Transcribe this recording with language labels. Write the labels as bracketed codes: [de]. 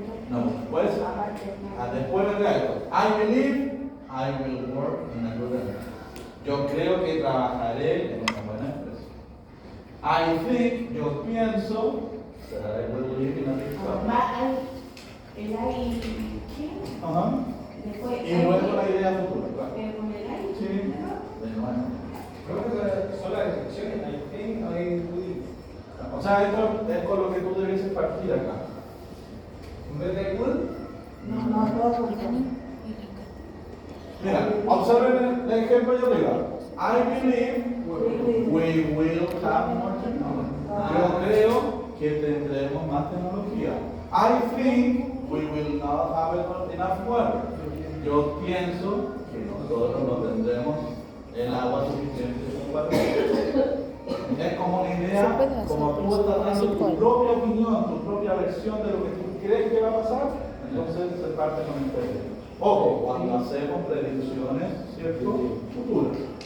[es] No, pues, después vendrá esto. [en] I believe I will work in a good enterprise. [es] Yo creo que trabajaré en una buena empresa. [en] I think, [es] yo pienso, [en] that I will live in a big house. [es] El hay ¿qué? Ajá. Después Y luego la idea futura, claro. pero con el hay Sí, de nuevo. Creo que son las excepciones. [en] I think, I will. [es] O sea, esto es con lo que tú debes partir acá. En vez de will, no todo junto. Mira, observen el ejemplo de arriba. [en] I believe we will have more technology. [es] Yo creo que tendremos más tecnología. [en] I think we will not have enough water. [es] Yo pienso que nosotros no tendremos el agua suficiente para es como una idea, como tú estás dando tu propia opinión, tu propia versión de lo que tú crees que va a pasar. Entonces parte con el presente. Ojo, cuando hacemos predicciones, ¿cierto? Futuras.